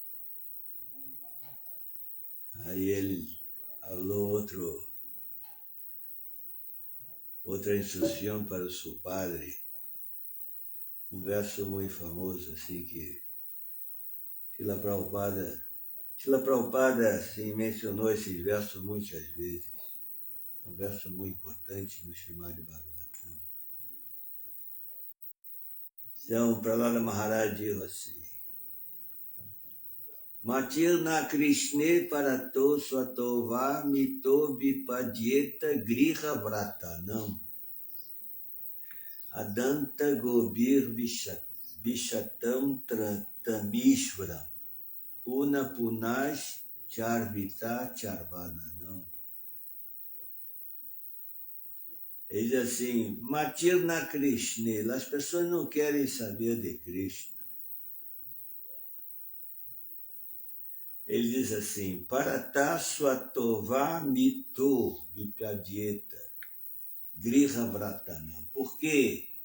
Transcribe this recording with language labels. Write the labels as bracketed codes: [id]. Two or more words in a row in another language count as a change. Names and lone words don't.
[pt] Aí ele falou outra instrução para o seu padre, um verso muito famoso, assim, que Srila Prabhupada assim, mencionou esses versos muitas vezes. São versos muito importantes no Srimad Bhagavatam. Então, Prahlada Maharaj diz assim, [sa] मतिर्न कृष्णे परतः स्वतो वा मिथोऽभिपद्येत गृह व्रतानाम् अदान्त गोभिर्विशतां तमिस्रं पुनः पुनश्चर्वित चर्वणानाम्. [pt] Ele diz assim, [sa] मतिर्न कृष्णे, [pt] as pessoas não querem saber de Krishna. Ele diz assim, [sa] परतः स्वतो वा मिथोऽभिपद्येत गृह व्रतानाम्. [pt] Por quê?